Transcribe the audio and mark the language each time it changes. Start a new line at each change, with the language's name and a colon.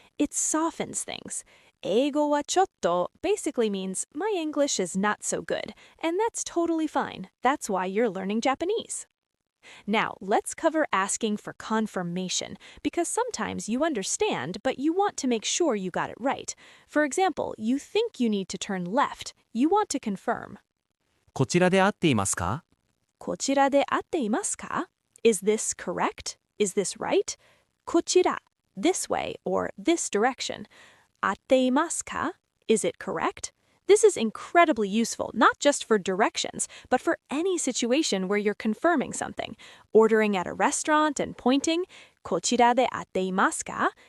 English: It softens things.
Japanese: 英語はちょっと
English: basically means, my English is not so good. And that's totally fine. That's why you're learning Japanese. Now, let's cover asking for confirmation, because sometimes you understand, but you want to make sure you got it right. For example, you think you need to turn left. You want to confirm.
Japanese: こちらで合っていますか？こちらで合っていますか?
English: Is this correct? Is this right?
Japanese: こちら,
English: this way, or this direction.
Japanese: 合っていますか?
English: Is it correct? This is incredibly useful, not just for directions, but for any situation where you're confirming something. Ordering at a restaurant and pointing,
Japanese: こちらで合っていますか?